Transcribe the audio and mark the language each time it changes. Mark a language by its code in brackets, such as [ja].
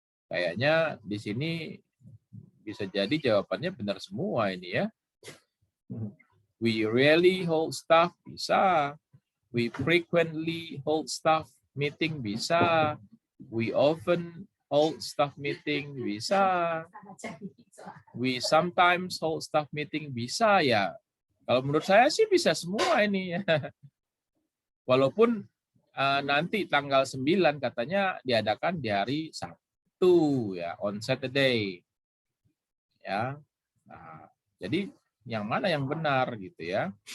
[id] Kayaknya di sini bisa jadi jawabannya benar semua ini ya. [en] We rarely hold staff, bisa. We frequently hold staff meeting, bisa. We often hold staff meeting, bisa. We sometimes hold staff meeting, [id] bisa ya. Kalau menurut saya sih bisa semua ini. Walaupun nanti tanggal 9 katanya diadakan di hari Sabtu ya, [en] on Saturday. [id] Ya. Nah, jadi yang mana yang benar gitu ya.